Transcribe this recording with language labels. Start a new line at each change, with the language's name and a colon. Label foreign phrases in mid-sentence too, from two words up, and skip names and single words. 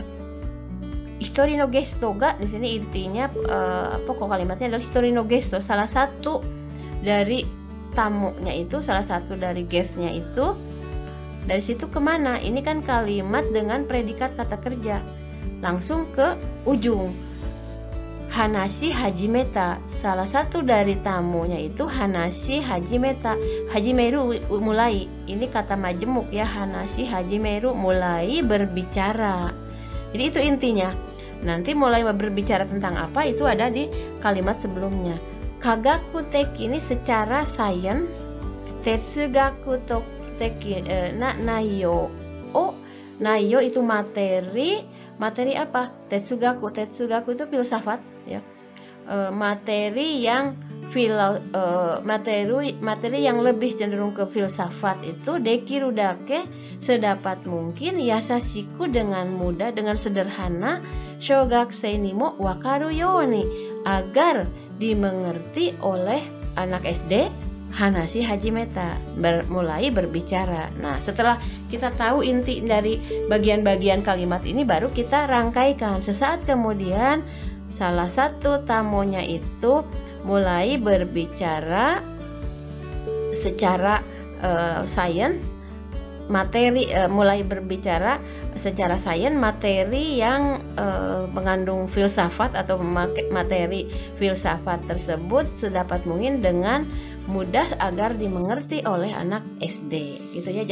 Japanese: 一人のゲストが,
Indonesian: di sini intinya pokok kalimatnya adalah
Japanese: 一人のゲスト,
Indonesian: salah satu dari tamunya itu, salah satu dari guestnya itu. Dari situ kemana? Ini kan kalimat dengan predikat kata kerja, langsung ke ujung.
Japanese: 話し始めた,
Indonesian: salah satu dari tamunya itu
Japanese: 話し始めた,
Indonesian: hajimeru mulai, ini kata majemuk ya,
Japanese: 話し始める
Indonesian: mulai berbicara. Jadi itu intinya. Nanti mulai berbicara tentang apa itu ada di kalimat sebelumnya. Kagakuteki ini secara sains,
Japanese: 哲学的内容.
Indonesian: Naiyo itu materi apa? Tetsugaku itu filsafat ya. Materi yang materi yang lebih cenderung ke filsafat itu
Japanese: できるだけ,
Indonesian: sedapat mungkin, yasashiku dengan mudah, dengan sederhana,
Japanese: 小学生にもわかるように,
Indonesian: agar dimengerti oleh anak SD,
Japanese: 話し始めた,
Indonesian: mulai berbicara. Nah, setelah kita tahu inti dari bagian-bagian kalimat ini, baru kita rangkaikan. Sesaat kemudian salah satu tamunya itu mulai berbicara secara sains, materi, mulai berbicara secara sains materi yang mengandung filsafat atau materi filsafat tersebut sedapat mungkin dengan mudah agar dimengerti oleh anak SD gitu ya.